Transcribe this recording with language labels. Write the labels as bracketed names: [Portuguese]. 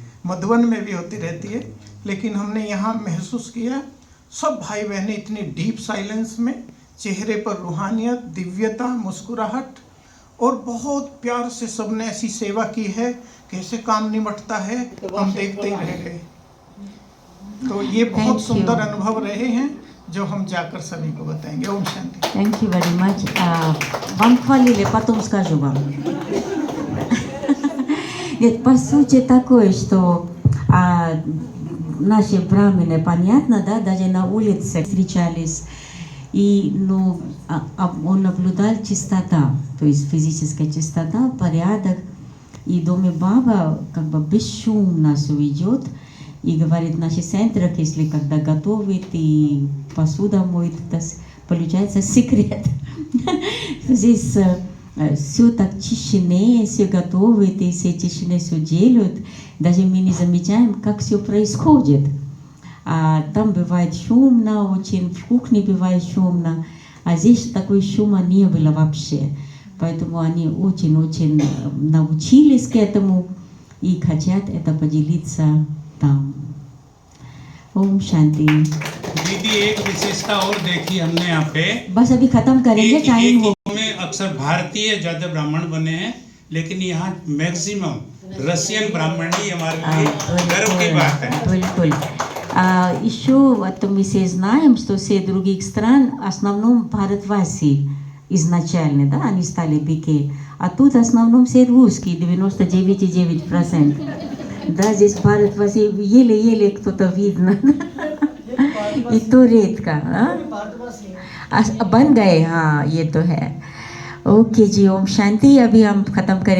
[Hindi] मधुबन में भी होती रहती है। लेकिन हमने यहाँ महसूस किया, सब भाई बहनें इतनी डीप साइलेंस में, चेहरे पर रूहानियत, दिव्यता, मुस्कुराहट, और बहुत प्यार से सबने ऐसी सेवा की है। कैसे काम निमटता है हम देखते ही रह गए। तो ये बहुत सुंदर अनुभव रहे हैं जो हम जाकर सभी को बताएंगे। Om Shanti. [English] Thank you very much. [Russian] Вам хвалили, потом скажу вам. Нет, по сути такое, что наши брамины, понятно, да, даже на улице встречались, и он наблюдал чистота, то есть физическая чистота, порядок, и в доме баба как бы бесшумно все идет, и говорит, в наших центрах, если когда готовит и посуда моет, это получается секрет. Здесь все так тишине, все готовят, и все тишине все делают. Даже мы не замечаем, как все происходит. А там бывает шумно, очень в кухне бывает шумно, а здесь такой шума не было вообще. Поэтому они очень-очень научились к этому и хотят это поделиться там. [Hindi] Om Shanti. दीदी, एक विशेषता और देखी हमने यहाँ पे, बस अभी खत्म करेंगे, टाइम हो। में अक्सर भारतीय ज्यादा ब्राह्मण बने हैं, लेकिन यहाँ मैक्सिमम रशियन ब्राह्मण ही हमारे लिए गर्व की बात है। बिल्कुल। [Russian] Еще вот мы все знаем, что все других стран в основном भारतवासी изначально, да, они стали беки, а тут в основном все русские, 99,9%. Да, здесь भारतवासी еле-еле кто-то видно, и то редко, [Hindi] बन गए, हाँ ये तो है। ओके जी, ओम शांति। अभी हम ख़त्म करेंगे।